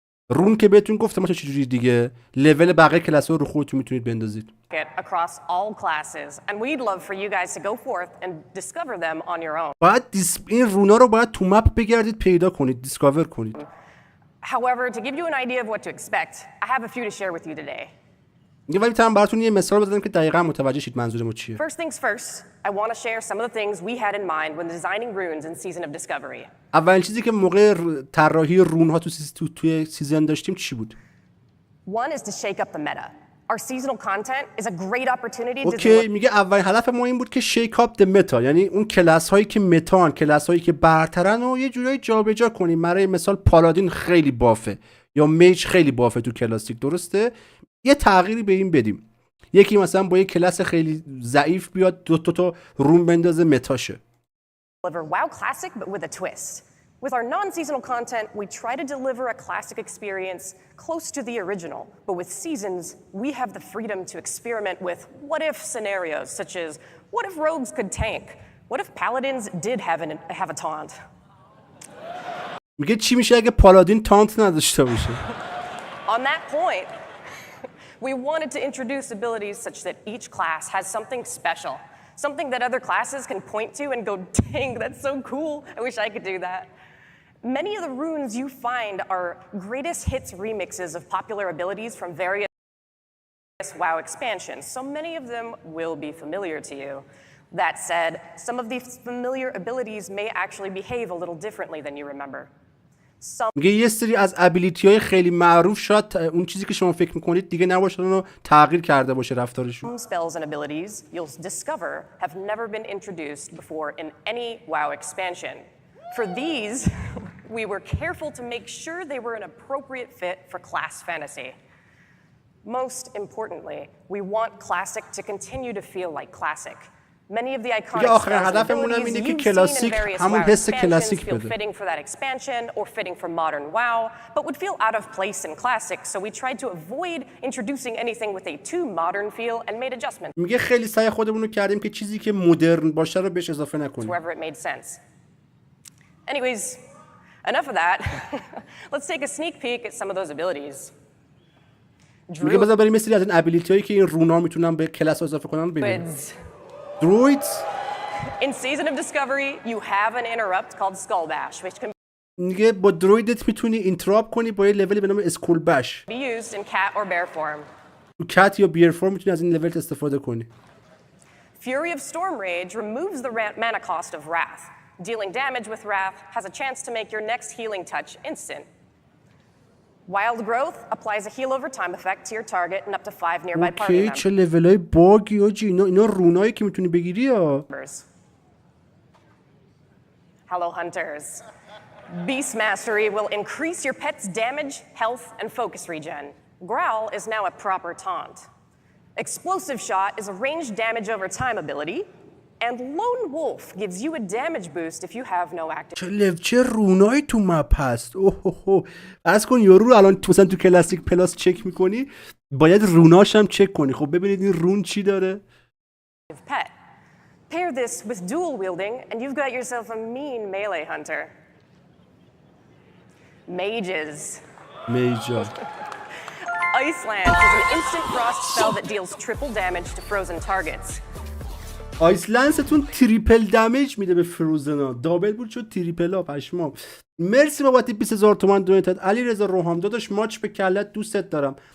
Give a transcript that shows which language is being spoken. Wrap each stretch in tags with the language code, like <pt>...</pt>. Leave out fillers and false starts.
<fa>رون که بهتون گفتم چه چجوری دیگه لول بقیه کلاس‌ها رو خودتون میتونید بندازید.</fa> <en>Across all classes, and we'd love for you guys to go forth and discover them on your own.</en> <fa>باید این رونا رو باید تو مپ بگردید پیدا کنید، دیسکاور کنید.</fa> <en>However, to give you an idea of what to expect, I have a few to share with you today.</en> <fa>ولی میتونم براتون یه مثال بزنم که دقیقاً متوجه شید منظورم چیه.</fa> <en>First things first, I want to share some of the things we had in mind when designing runes in Season of Discovery.</en> <fa>اولین چیزی که موقع طراحی رون‌ها توی سیزن داشتیم چی بود؟</fa> <en>One is to shake up the meta. Our seasonal content is a great opportunity to</en> <fa>اوکی میگه اولین هدف ما این بود که</fa> <en>shake up the meta,</en> <fa>یعنی اون کلاس هایی که متان، کلاس هایی که برترن و یه جورایی جابجا کنیم. برای مثال پالادین خیلی بافه یا میج خیلی بافه تو کلاسیک، درسته؟ یه تغییری به این بدیم. یکی مثلا با یه کلاس خیلی ضعیف بیاد دو تا رون بندازه متاشه.</fa> <en>WoW Classic but with a twist. With our non-seasonal content, we try to deliver a classic experience close to the original, but with seasons, we have the freedom to experiment with what-if scenarios, such as, what if rogues could tank? What if paladins did have a taunt?</en> <fa>میگه چی میشه اگه پالادین تانت نداشته باشه؟</fa> <en>On that point, we wanted to introduce abilities such that each class has something special, something that other classes can point to and go, dang, that's so cool, I wish I could do that. Many of the runes you find are greatest hits remixes of popular abilities from various WoW expansions, so many of them will be familiar to you. That said, some of these familiar abilities may actually behave a little differently than you remember.</en> <fa>میگه یه سری از ابیلیتی‌های خیلی معروف شاید اون چیزی که شما فکر می‌کنید دیگه نباشه، اونو تغییر کرده باشه رفتارشون.</fa> <en>Some spells and abilities you'll discover have never been introduced before in any WoW expansion. For these, we were careful to make sure they were an appropriate fit for class fantasy. Most importantly, we want Classic to continue to feel like Classic. Many of the iconic spells and abilities you've seen in various WoW expansions feel fitting for that expansion or fitting for modern WoW, but would feel out of place in Classic, so we tried to avoid introducing anything with a too modern feel and made adjustments.</en> <fa>میگه خیلی سعی خودمون رو کردیم که چیزی که مدرن باشه رو بهش اضافه نکنیم.</fa> <en>Wherever it made sense. Anyways, Enough of that. Let's take a sneak peek at some of those abilities.</en> <fa>میگه بذار بریم مثل از این ابیلیتی هایی که این رونا میتونن به کلاس اضافه کنن ببینیم.</fa> <en>Druids. In Season of Discovery, you have an interrupt called Skull Bash, which can</en> <fa>میگه با درویدت میتونی اینتراپ کنی با یه لولی به نام اسکول بش.</fa> <en>be used in cat or bear form.</en> <fa>تو کت یا بیر فرم میتونی از این لول استفاده کنی.</fa> <en>Fury of Storm Rage removes the mana cost of Wrath. Dealing damage with Wrath has a chance to make your next healing touch instant. Wild Growth applies a heal over time effect to your target and up to 5 nearby party</en> <fa>اوکی چه لولای باگی آجی اینا رونایی که میتونی بگیری یا</fa> <en>Hello Hunters. Beast Mastery will increase your pet's damage, health, and focus regen. Growl is now a proper taunt. Explosive Shot is a ranged damage over time ability. And Lone Wolf gives you a damage boost if you have no active.</en> <fa>چه رونایی تو مپ هست. اوه از کن یارو الان مثلا تو کلاسیک پلاس چک میکنی باید روناش هم چک کنی. خب ببینید این رون چی داره.</fa> <en>Pet. Pair this with dual wielding and you've got yourself a mean melee hunter. Mages. Major. Ice Lance is an instant frost spell that deals triple damage to frozen targets.</en> <fa>آیسلنستون تریپل دمیج میده به فروزنا. دابل بود شد تریپل ها پشمام. مرسی بابت 20000 تومان دونیتت. علی رضا روحام داداش ماچ به کلت دوستت دارم.</fa>